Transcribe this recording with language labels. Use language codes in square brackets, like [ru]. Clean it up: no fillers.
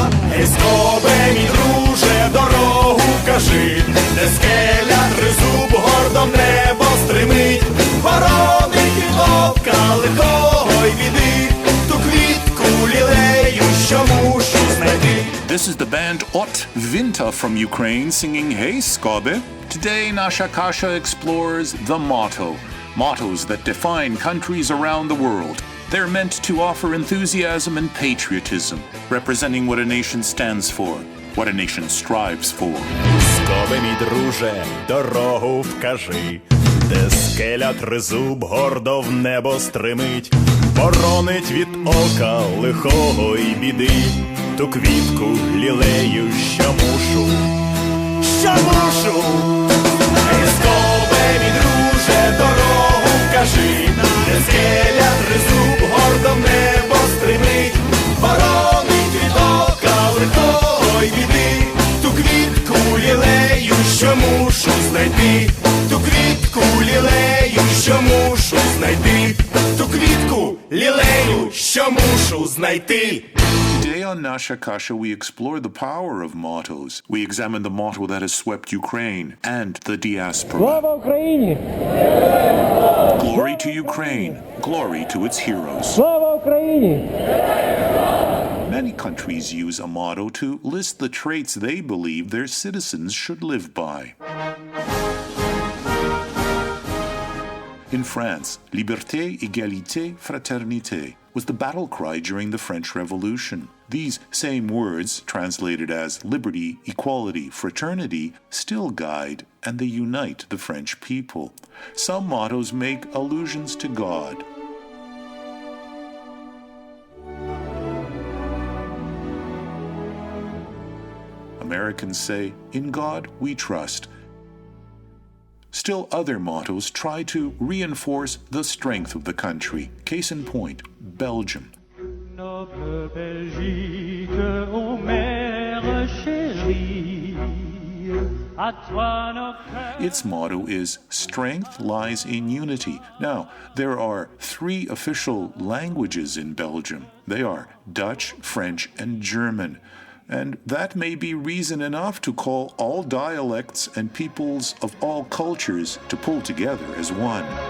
[uk] Гей, скобе, мій друже, дорогу вкажи, де скеля тризуб гордо в небо стримить, боронить від ока лихого й біди, ту квітку лілею, що мушу знайти. [en] This is the band Ot Vinta from Ukraine singing Hey Skobe. Today, Nasha Kasha explores the motto. Mottos that define countries around the world. They're meant to offer enthusiasm and patriotism, representing what a nation stands for, what a nation strives for. [uk] Скобе, мій друже, дорогу вкажи, де скеля тризуб гордо в небо стримить, боронить від ока лихого й біди, ту квітку лілею, що мушу. Гей, скобе, мій друже, дорогу вкажи, де скеля тризуб гордо в небо стримить, боронить від ока лихого й біди, ту квітку лілею, що мушу знайти, ту квітку лілею, що мушу знайти, ту квітку лілею, що мушу знайти. [en] Today on Nasha Kasha, we explore the power of mottos. We examine the motto that has swept Ukraine and the diaspora. [uk] Слава Україні! [en] Glory to Ukraine. Glory to its heroes. [uk] Слава Україні! [en] Many countries use a motto to list the traits they believe their citizens should live by. In France, [fr] Liberté, Égalité, Fraternité [en] was the battle cry during the French Revolution. These same words, translated as liberty, equality, fraternity, still guide and they unite the French people. Some mottos make allusions to God. Americans say, "In God we trust." Still other mottos try to reinforce the strength of the country. Case in point, Belgium. [fr] Noble Belgique, ô mère chérie, à toi nos cœurs. [en] Its motto is "Strength lies in unity." Now, there are 3 official languages in Belgium. They are Dutch, French, and German. And that may be reason enough to call all dialects and peoples of all cultures to pull together as one.